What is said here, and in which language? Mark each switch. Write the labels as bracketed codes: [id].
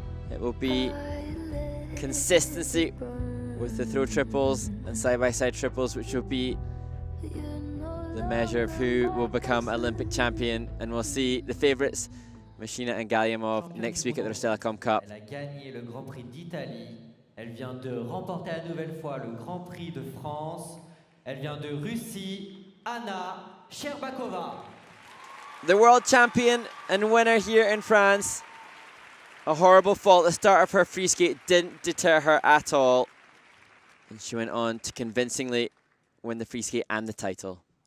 [en] It will be consistency with the throw triples and side-by-side triples, which will be the measure of who will become Olympic champion. And we'll see the favorites, Machina and Galyamov, next week at the Rostelecom Cup. [fr] Elle a gagné le Grand Prix d'Italie. Elle vient de remporter à nouvelle fois le Grand Prix de France. Elle vient de Russie, Anna Sherbakova. [en] The world champion and winner here in France. A horrible fall at the start of her free skate didn't deter her at all. And she went on to convincingly win the free skate and the title.